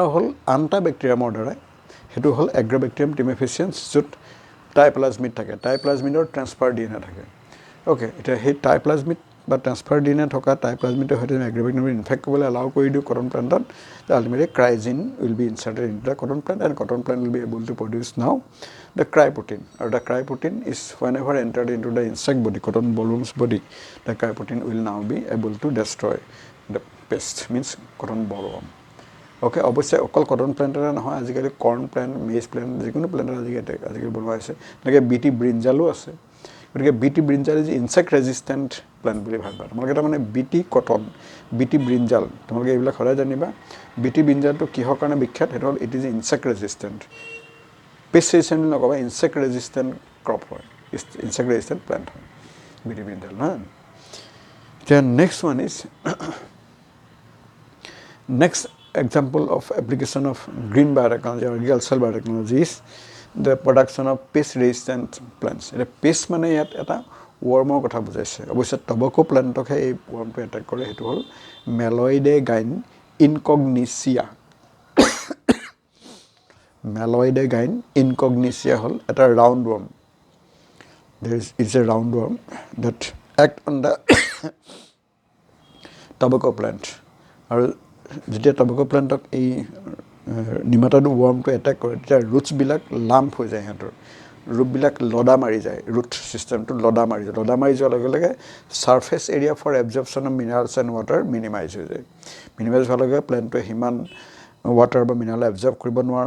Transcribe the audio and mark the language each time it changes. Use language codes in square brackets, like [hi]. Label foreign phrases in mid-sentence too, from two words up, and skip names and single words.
[as] হ'ল আন এটা বেক্টেৰিয়ামৰ দ্বাৰাই সেইটো হ'ল এগ্ৰ'বেক্টেৰিয়াম টিমেফিচিয়েন্স য'ত টাইপ্লাজমিড থাকে টাইপ্লাজমিডৰ [en] transfer DNA [as] থাকে অ'কে এতিয়া সেই টাইপ্লাজমিড বা [en] transfer DNA [as] থকা টাইপ্লাজমিডৰ সৈতে এগ্ৰ'বেক্টেৰিয়াম ইনফেক্ট কৰিবলৈ এলাউ কৰি দিওঁ কটন প্লেণ্টত [en] ultimately cry gene will be inserted in the cotton plant and cotton plant will be able to produce now the cry protein or the cry protein is whenever entered into the insect body cotton bollworm's body the cry protein will now be able to destroy the pest means cotton bollworm okay obviously [as] অকল কটন প্লেণ্টৰে নহয় আজিকালি কৰ্ণ প্লেণ্ট মেজ প্লেণ্ট যিকোনো প্লেণ্টৰ আজিকালি বনোৱা হৈছে এনেকৈ বিটি ব্ৰিঞ্জালো আছে গতিকে [en] Bt brinjal is insect resistant plant [as] বুলি ভাবিবা তোমালোকে তাৰমানে বিটি কটন বিটি ব্ৰিঞ্জাল তোমালোকে এইবিলাক সদায় জানিবা বিটি ব্ৰিঞ্জালটো কিহৰ কাৰণে বিখ্যাত সেইটো হ'ল [en] it is insect resistant pest resistant [as] বুলি নক'বা [en] insect resistant crop [as] হয় [en] insect resistant plant [as] হয় বিটি ব্ৰিঞ্জাল নহয় এতিয়া [en] next one is next example of application of green biotechnology or agricultural biotechnology is the production of pest resistant plants. [as] এটা pest মানে ইয়াত এটা ৱৰ্মৰ কথা বুজাইছে অৱশ্যে টবকো প্লেণ্টকহে এই ৱৰ্মটো এটেক কৰে সেইটো হ'ল মেলয়ডে গাইন ইনকগনিচিয়া মেলয়ডে গাইন ইনকগনিচিয়া হ'ল এটা [en] round worm it's a round worm that act on the tobacco plant [as] আৰু যেতিয়া [en] tobacco plant [as] এই [en] nematode worm [as] এটেক কৰে তেতিয়া ৰুটছবিলাক লাম্প হৈ যায় সিহঁতৰ ৰুটবিলাক লদা মাৰি যায় [en] root system [as] লদা মাৰি যোৱাৰ লগে লগে ছাৰ্ফেচ [en] area for absorption of minerals and water minimize [as] হৈ যায় মিনিমাইজ হোৱাৰ লগে প্লেণ্টটোৱে সিমান ৱাটাৰ বা মিনাৰেল এবজৰ্ব কৰিব নোৱাৰা